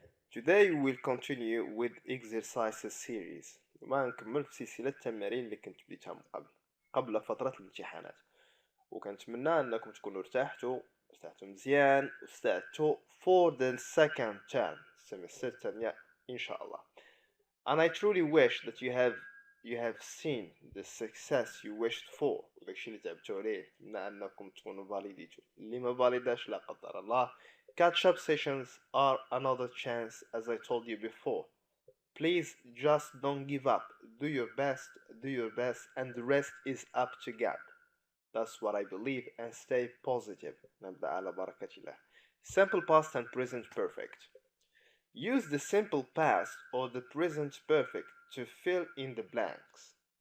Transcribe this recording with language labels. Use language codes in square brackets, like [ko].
[en] Today we'll continue with exercises series. [ar] ما نكمل في سلسلة التمارين اللي كنت بديتها من قبل فترة الامتحانات، وكنتمنى انكم تكونوا ارتحتوا مزيان واستعدتوا [en] for the second term [ar] السمستر الثانية ان شاء الله. [en] And I truly wish that you have seen the success you wished for. [ar] وداكشي اللي تعبتوا عليه نتمنى انكم تكونوا فاليديتوا. اللي ما فاليداش لا قدر الله. [en] Catch-up sessions are another chance, as I told you before. Please just don't give up. Do your best, and the rest is up to God. That's what I believe, and stay positive. [ar] نبدأ على بركة الله. [en] Simple past and present perfect. Use the simple past or the present perfect to fill in the blanks.